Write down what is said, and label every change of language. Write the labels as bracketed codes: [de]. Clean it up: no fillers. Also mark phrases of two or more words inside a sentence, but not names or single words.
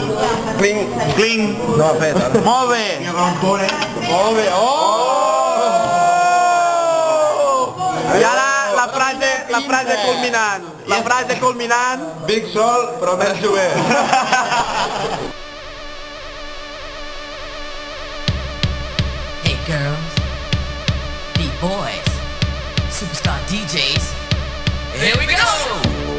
[ca] Cling. No ho ha fet, ara. Molt bé. Molt bé. I ara la frase culminant. La frase culminant. Big Sol, però més jovent. [en] Hey girls, beat boys, superstar DJs, here we go!